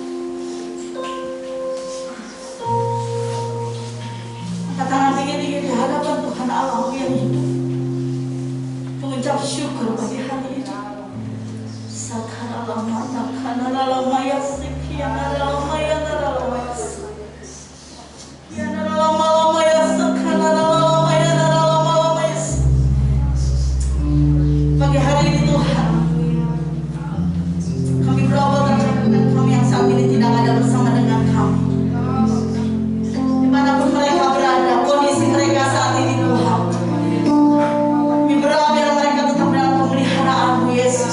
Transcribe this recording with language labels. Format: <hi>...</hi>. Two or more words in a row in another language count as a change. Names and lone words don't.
<id>Angkat tangan tinggi-tinggi di hadapan Tuhan Allah yang hidup. Mengucap syukur bagi hari ini. Sakarallah mana kanalala maya sekian alala maya alala maya. Ya alala maya sakanalala maya alala maya. Pagi hari ini Tuhan, kami berdoa dengan kami yang saat ini tidak ada bersama dengan kami. Dimanapun mereka berada, kondisi mereka saat ini Tuhan, kami berdoa biar mereka tetap dalam pemeliharaan-Mu Yesus.</id>